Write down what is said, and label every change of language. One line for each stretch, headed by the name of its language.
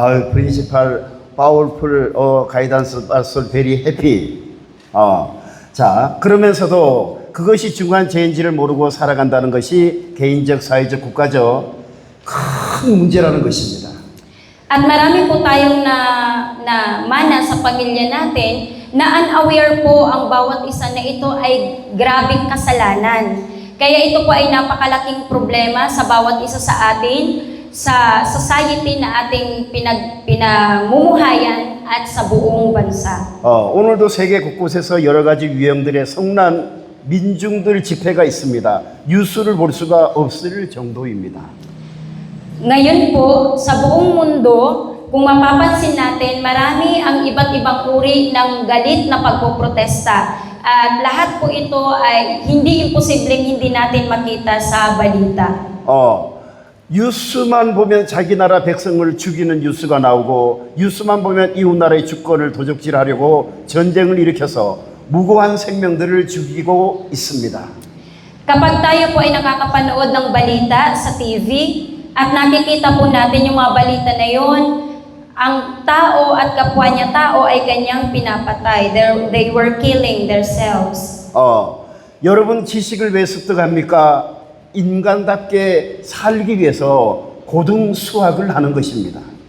English: principal, powerful guidance, also very happy.
Korean: 자, 그러면서도 그것이 중요한 죄인지를 모르고 살아간다는 것이 개인적, 사회적, 국가적 큰 문제라는 것입니다.
Filipino: At marami po tayong na mana sa pamilya natin na unaware po ang bawat isa na ito ay grabing kasalanan. Kaya ito po ay napakalaking problema sa bawat isa sa atin, sa society na ating pinamumuhayan at sa buong bansa.
Korean: 오늘도 세계 곳곳에서 여러 가지 유형들의 성난 민중들 집회가 있습니다. 뉴스를 볼 수가 없을 정도입니다.
Filipino: Ngayon po, sa buong mundo, kung mapapansin natin, marami ang iba't ibang uri ng galit na pagpoprotesta. At lahat po ito ay hindi imposibleng hindi natin makita sa balita.
Korean: 뉴스만 보면 자기 나라 백성을 죽이는 뉴스가 나오고 뉴스만 보면 이웃 나라의 주권을 도적질하려고 전쟁을 일으켜서 무고한 생명들을 죽이고 있습니다.
Filipino: Kapag tayo po ay nakakapanood ng balita sa TV at nakikita po natin yung mga balita na yon, ang tao at kapwa niya tao ay kanyang pinapatay.
English: They were killing themselves.
Korean: 여러분 지식을 왜 습득합니까? 인간답게 살기 위해서 고등 수학을 하는 것입니다.